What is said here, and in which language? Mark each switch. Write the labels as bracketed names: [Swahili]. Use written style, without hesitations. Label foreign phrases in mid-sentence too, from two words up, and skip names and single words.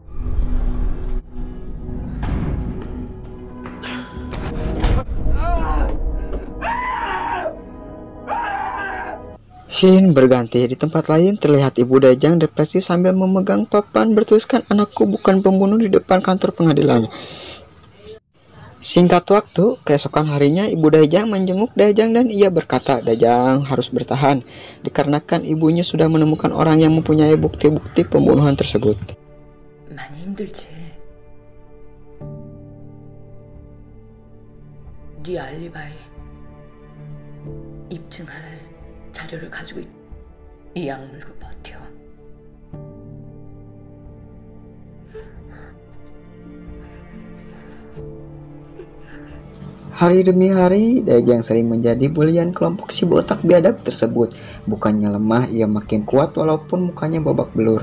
[Indonesian] Scene berganti di tempat lain, terlihat ibu Dae-jang depresi sambil memegang papan bertuliskan "Anakku bukan pembunuh" di depan kantor pengadilan. Singkat waktu, keesokan harinya Ibu Daejang menjenguk Daejang dan ia berkata Daejang harus bertahan dikarenakan ibunya sudah menemukan orang yang mempunyai bukti-bukti pembunuhan tersebut. [Korean] 많이 힘들지. 네 알리바이 입증할 자료를 가지고 이 약물고 버텨. [Indonesian] Hari demi hari, Daejang sering menjadi bulian kelompok si botak biadab tersebut. Bukannya lemah, ia makin kuat walaupun mukanya babak belur.